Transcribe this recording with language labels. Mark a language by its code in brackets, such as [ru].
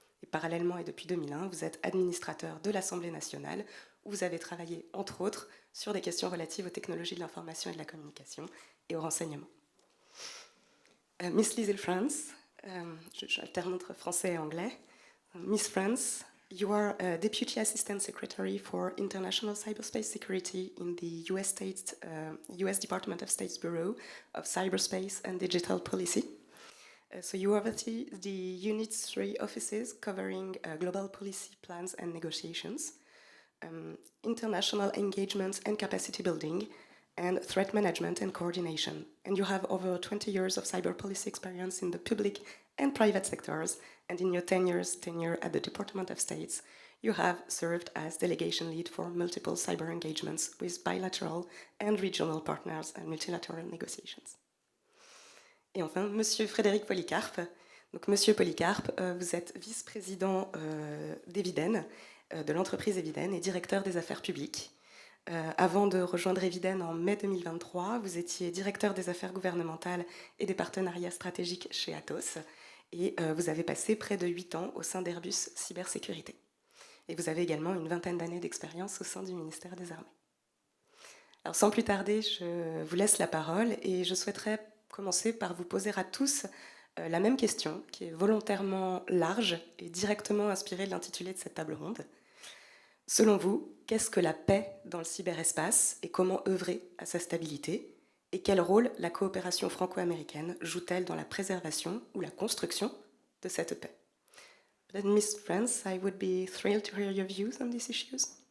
[fr] Et parallèlement, et depuis 2001, vous êtes administrateur de l'Assemblée nationale, où vous avez travaillé, entre autres, sur des questions relatives aux technologies de l'information et de la communication et au renseignement. Miss Liesl France, j'alterne entre français et anglais. [en] Miss France, you are a Deputy Assistant Secretary for International Cyberspace Security in the US Department of State's Bureau of Cyberspace and Digital Policy. So you oversee the Unit's 3 offices covering global policy plans and negotiations, international engagement and capacity building, and threat management and coordination. And you have over 20 years of cyber policy experience in the public and private sectors, and in your tenure at the Department of State, you have served as delegation lead for multiple cyber engagements with bilateral and regional partners and multilateral negotiations. [fr] Et enfin, Monsieur Frédéric Polycarpe. Donc, Monsieur Polycarpe, vous êtes vice-président d'Eviden, de l'entreprise Eviden, et directeur des affaires publiques. Avant de rejoindre Eviden en mai 2023, vous étiez directeur des affaires gouvernementales et des partenariats stratégiques chez Atos, et vous avez passé près de 8 ans au sein d'Airbus Cybersécurité. Et vous avez également une 20aine d'années d'expérience au sein du ministère des Armées. Alors, sans plus tarder, je vous laisse la parole, et je souhaiterais commencer par vous poser à tous la même question, qui est volontairement large et directement inspirée de l'intitulé de cette table ronde. Selon vous, qu'est-ce que la paix dans le cyberespace et comment œuvrer à sa stabilité? Et quel rôle la coopération franco-américaine joue-t-elle dans la préservation ou la construction de cette paix? [en] Miss France, I would be thrilled to hear your views on these issues.